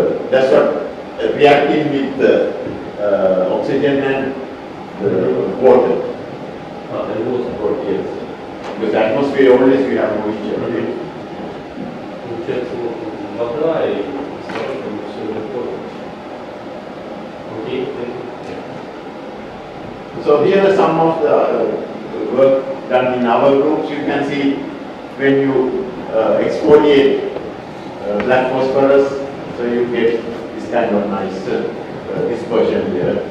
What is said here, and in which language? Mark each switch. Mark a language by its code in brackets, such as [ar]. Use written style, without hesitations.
[en] That's what reacting with oxygen and water. And water. Yes. Because atmosphere always we have moisture. [ru] Получается, вода и кислород, все легко. Окей. [en] So here are some of the work done in our groups. You can see when you exfoliate black phosphorus, so you get this kind of nice dispersion here.